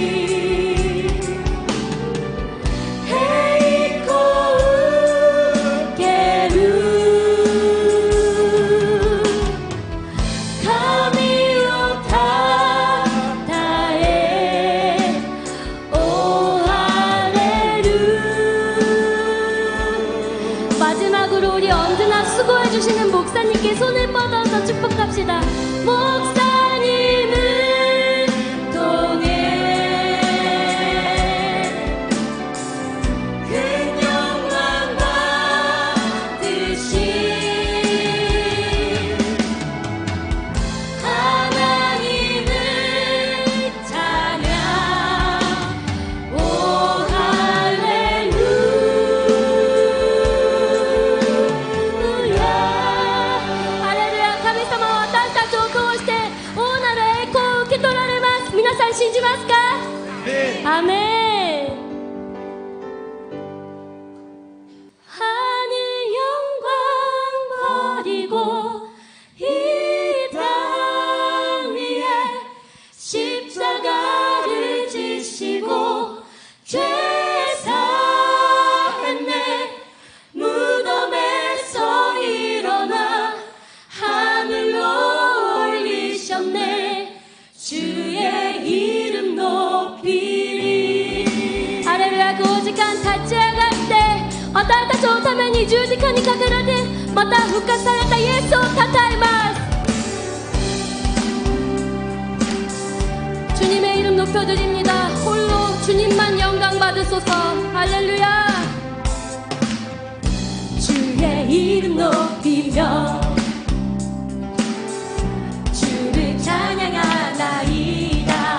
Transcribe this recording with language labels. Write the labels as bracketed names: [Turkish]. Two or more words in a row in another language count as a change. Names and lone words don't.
[Japanese] 栄光受ける神をたたえおハレル [Korean] 마지막으로 우리 언제나 수고해주시는 목사님께 손을 뻗어서 축복합시다. 목사님을 통해 큰 영광 받으시 하나님을 찬양. 오 할렐루야. 할렐루야. [Japanese] 神様は私たちを通して大なる栄光を受け取られます。皆さん信じますか？アーメン。 [Korean] 하늘 영광 버리고 이 땅 위에 십자가를 지시고 죄 사했네. 무덤에서 일어나 하늘로 올리셨네. 주의 이름 높이리. 할렐루야. [Japanese] この時間立ち上がって私たちのために十字架にかけられまた復活されたイエスをたたえます。 [Korean] 주님의 이름 높여드립니다. 홀로 주님만 영광 받으소서. 할렐루야. 주의 이름 높이며 주를 찬양하나이다.